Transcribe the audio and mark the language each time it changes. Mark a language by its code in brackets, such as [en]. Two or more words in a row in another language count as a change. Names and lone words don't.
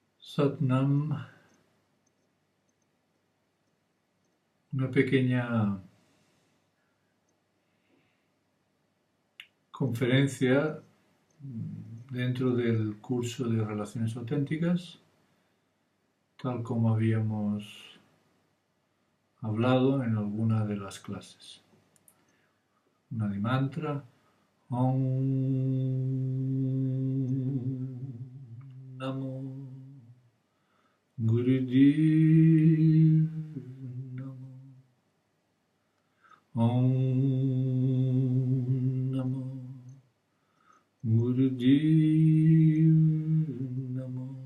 [es] Satnam, una pequeña conferencia dentro del curso de Relaciones Auténticas, tal como habíamos hablado en alguna de las clases. Una de mantra. [sa] Om Namo Gurudev Namo. Om Namo Gurudev Namo.